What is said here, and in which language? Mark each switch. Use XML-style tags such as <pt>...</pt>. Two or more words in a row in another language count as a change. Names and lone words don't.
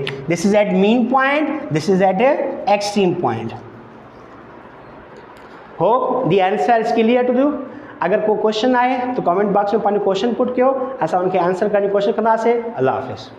<en>This is at mean point, this is at extreme point. Hope the answer is clear to you.</en> <sd>अगर कोई क्वेश्चन आए तो</sd> <en>comment box</en> <sd>में पानी</sd> <en>question put</en> <sd>कयो, असां</sd> <ur>उनके आंसर करने की कोशिश</ur> <sd>कंदासीं। अल्लाह हाफ़िज़।</sd>